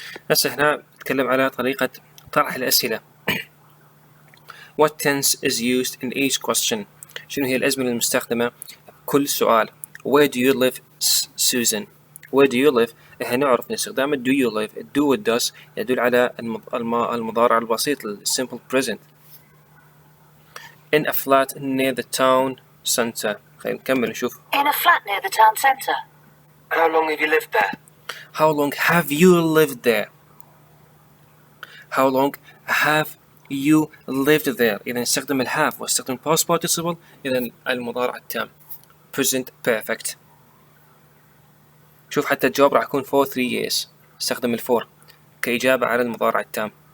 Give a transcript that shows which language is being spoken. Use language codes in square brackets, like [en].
[ar] هسه هنا نتكلم على طريقة طرح الأسئلة. [en] What tense is used in each question؟ [ar] شنو هي الأزمنة المستخدمة بكل سؤال؟ [en] Where do you live, Susan? Where do you live؟ [ar] هنا نعرف من استخدام [en] do you live. [ar] do و does يدل على المضارع البسيط simple present. [en] In a flat near the town center. [ar] خلينا نكمل نشوف. [en] In a flat near the town centre. How long have you lived there? How long have you lived there? How long have you lived there؟ [ar] إذا نستخدم [en] have [ar] واستخدم [en] past participle [ar] إذا المضارع التام [en] present perfect. [ar] شوف حتى الجواب راح يكون for 3 years. استخدم الفور كإجابة على المضارع التام.